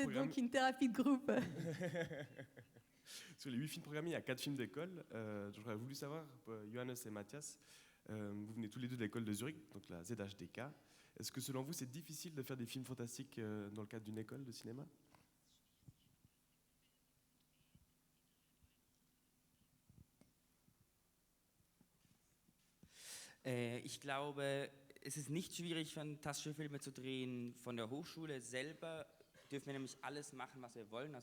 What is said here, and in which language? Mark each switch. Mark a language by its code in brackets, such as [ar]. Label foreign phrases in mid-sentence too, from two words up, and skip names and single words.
[fr] programmés, donc une thérapie de groupe. sur les 8 films programmés, il y a 4 films d'école. J'aurais voulu savoir, Johannes et Mathias, Vous venez tous les deux de l'école de Zurich, donc la ZHDK. Est-ce que selon vous, c'est difficile de faire des films fantastiques dans le cadre d'une école de cinéma? [de] Ich glaube, es ist nicht schwierig, fantastische Filme zu drehen. Von der Hochschule selber dürfen wir nämlich alles machen, was wir wollen.